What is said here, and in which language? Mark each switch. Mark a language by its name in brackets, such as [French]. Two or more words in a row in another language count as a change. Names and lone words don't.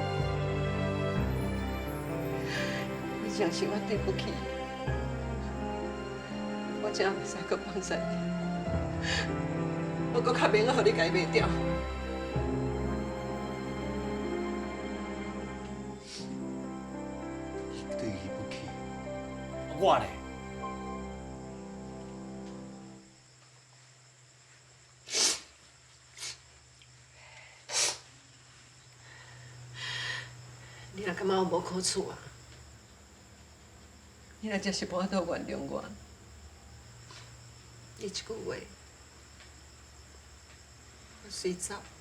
[Min Nan Chinese] 以前是我对不起伊，我真袂使阁放弃伊，我阁较免互你家卖掉。对伊不起，我呢？你若感觉我无好处啊，你若真是无法度原谅我，你一句话，我随走。